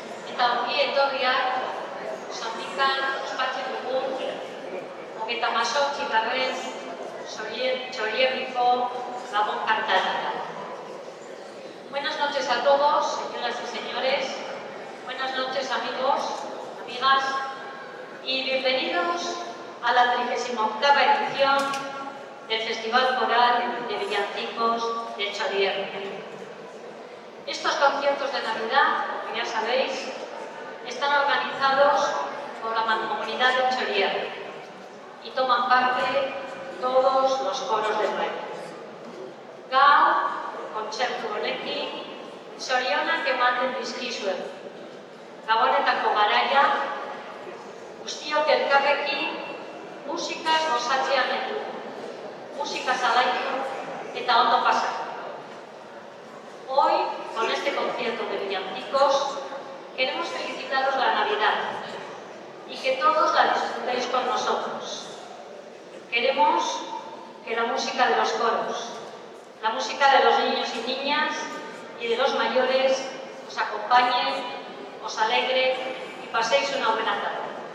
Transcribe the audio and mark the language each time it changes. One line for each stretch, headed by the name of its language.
Basque: eta ongi etorriak Sondikan ospatzen dugun 38. Txorierriko Gabon kantaria.
Spanish: Buenas noches a todos, señoras y señores. Buenas noches, amigos, amigas, y bienvenidos a la 38ª edición del Festival Coral de Villancicos de Txorierri. Estos conciertos de Navidad, como ya sabéis, están organizados por la Mancomunidad de Txorierri y toman parte todos los coros del país.
Basque: Gaur, kontzertu honekin, zorionak ematen dizkizuet. Gabonetako garaia, guztiok elkarrekin musikaz gozatzea metu, musika alaitu eta ondo pasatu.
Spanish: Hoy, con este concierto de villancicos, queremos felicitaros la Navidad y que todos la disfrutéis con nosotros. Queremos que la música de los coros, la música de los niños y niñas y de los mayores os acompañe, os alegre y paséis una buena tarde.